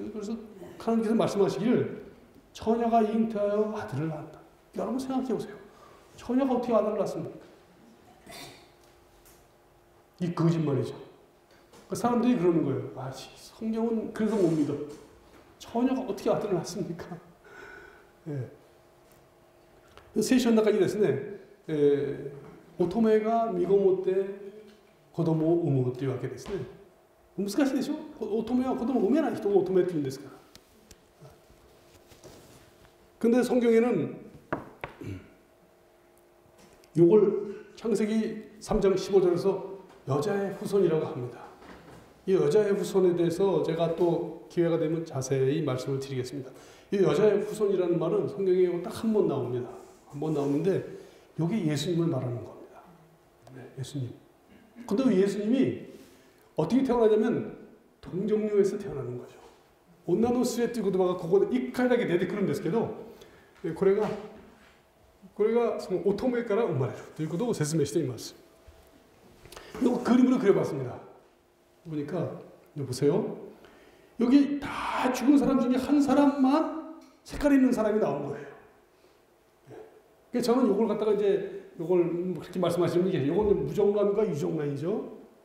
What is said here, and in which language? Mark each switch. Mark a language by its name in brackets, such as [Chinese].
[Korean] 그래서 하나님께서 말씀하시기를 처녀가 잉태하여 아들을 낳았다. 여러분 생각해 보세요. 처녀가 어떻게 아들을 낳습니까? 이 거짓말이죠. 사람들이 그러는 거예요. 성경은 그래서 못 믿어. 처녀가 어떻게 아들을 낳습니까? 예. [Japanese] 聖書の中にですね、乙女が身ごもって子供を産むというわけですね。難しいでしょ。乙女は子供を産めない人を乙女って言うんですから。 [Korean] 근데 성경에는 이걸 창세기 3장 15절에서 여자의 후손이라고 합니다. 이 여자의 후손에 대해서 제가 또 기회가 되면 자세히 말씀을 드리겠습니다. 이 여자의 후손이라는 말은 성경에 딱 한 번 나옵니다. 한 번 나오는데 이게 예수님을 말하는 겁니다. 네, 예수님. 근데 예수님이 어떻게 태어나냐면 동정녀에서 태어나는 거죠. [Japanese] 온나노 스웨っていう言葉がここで1回だけ出てくるんですけど、これがその乙女から生まれるということを説明しています。 [Korean] 이거 그림으로 그려봤습니다. 보니까 보세요. 여기 다 죽은 사람 중에 한 사람만 색깔 있는 사람이 나온 거예요. 그래서 저는 이걸 갖다가 이제 이걸 그렇게 말씀하시는 게 이거는 무정란과 유정란이죠.